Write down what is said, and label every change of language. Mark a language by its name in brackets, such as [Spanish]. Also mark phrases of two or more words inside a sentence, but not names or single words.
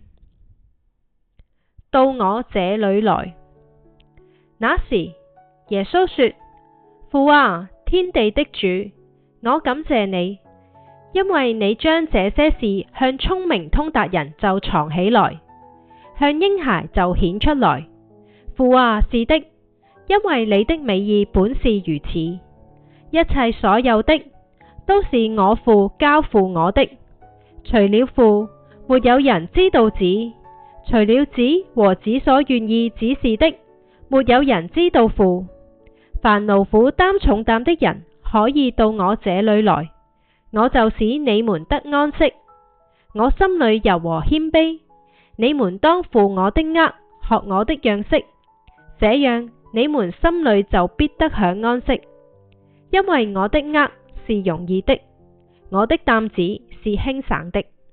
[Chinese] 到我這裏來。那時，耶穌說：父啊，天地的主，我感謝你，因為你將這些事向聰明通達人就藏起來，向嬰孩就顯出來。父啊，是的，因為你的美意本是如此。一切所有的，都是我父交付我的。除了父，沒有人知道子；除了子和子所願意指示的，沒有人知道父。凡勞苦擔重擔的人，可以到我這裏來，我就使你們得安息。我心裏柔和謙卑，你們當負我的軛，學我的樣式，這樣你們心裏就必得享安息。因為我的軛是容易的，我的擔子是輕省的。